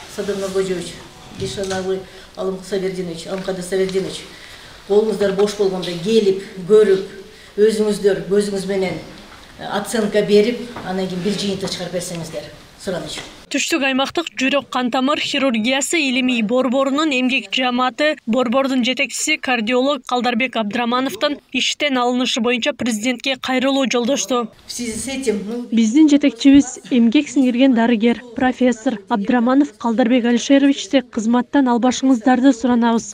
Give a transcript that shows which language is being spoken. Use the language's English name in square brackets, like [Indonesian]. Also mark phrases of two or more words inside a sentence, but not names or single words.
[Kazakh] Садыр Нургожевич, Ишановый Алым Савердинович, Алымқадыр Савердинович, қолыңыздар бош болғанда келіп, көріп, өзіңіздер көзіңізбенен оценка беріп, анан кейін бір жиынтық шығарып берсеңіздер. Сұраныш. [Kyrgyz] Түштүк аймактык жүрөк кантамыр хирургиясы илимий борборунун эмгек жааматы борбордун жетекчиси кардиолог Калдарбек Абдрамановдун иштен алынышы боюнча президентке кайрылуу жолдошту. Биздин жетекчибиз эмгек сиңирген дарыгер профессор Абдраманов Калдарбек Алишеровичти кызматтан албашыңыздарды суранабыз.